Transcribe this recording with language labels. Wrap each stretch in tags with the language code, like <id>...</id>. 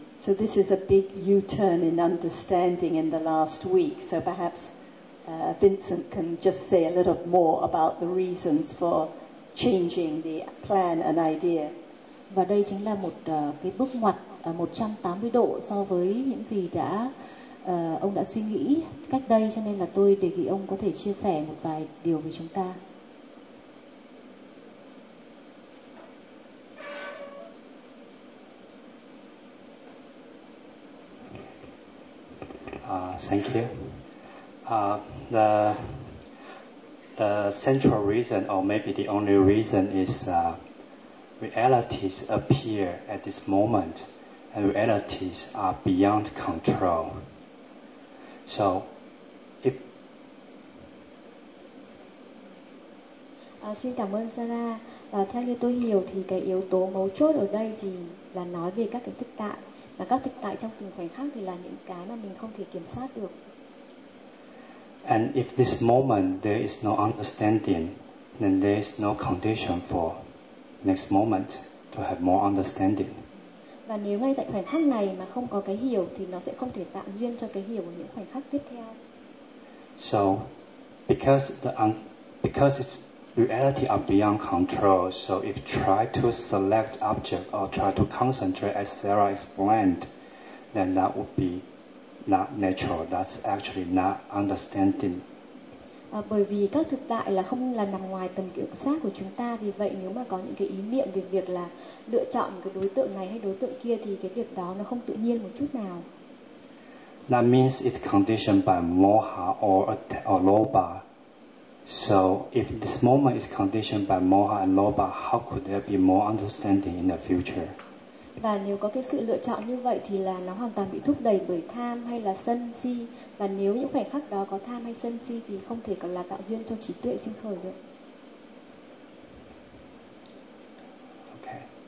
<en>So this is a big U-turn in understanding in the last week. So perhaps Vincent can just say a little more about the reasons for changing the plan and idea.</en> <vi>Và đây chính là một cái bước ngoặt 180 độ so với những gì đã ông đã suy nghĩ cách đây, cho nên là tôi đề nghị ông có thể chia sẻ một vài điều với chúng ta.</vi> <en>Thank you. The central reason, or maybe the only reason, is realities appear at this moment, and realities are beyond control. So, if</en> <vi>xin cảm ơn Sara. Và theo như tôi hiểu thì cái yếu tố mấu chốt ở đây thì là nói về các cái thực tại. Và các thực tại trong từng khoảnh khắc thì là những cái mà mình không thể kiểm soát được.</vi> <en>And if this moment there is no understanding, then there is no condition for next moment to have more understanding.</en> <vi>Và nếu ngay tại khoảnh khắc này mà không có cái hiểu thì nó sẽ không thể tạo duyên cho cái hiểu ở những khoảnh khắc tiếp theo.</vi> <en>So because it's reality are beyond control, so if try to select object or try to concentrate as Sarah explained, then that would be not natural. That's actually not understanding.</en> <vi>Bởi vì các thực tại là không là nằm ngoài tầm kiểm soát của chúng ta, vì vậy nếu mà có những cái ý niệm về việc là lựa chọn cái đối tượng này hay đối tượng kia thì cái việc đó nó không tự nhiên một chút nào.</vi> <en>That means it's conditioned by moha or lobha. So if this moment is conditioned by moha and lobha, how could there be more understanding in the future?</en> <vi>Và nếu có cái sự lựa chọn như vậy thì là nó hoàn toàn bị thúc đẩy bởi tham hay là sân si, và nếu những khoảnh khắc đó có tham hay sân si thì không thể còn là tạo duyên cho trí tuệ sinh khởi được.</vi> <en>Okay.</en>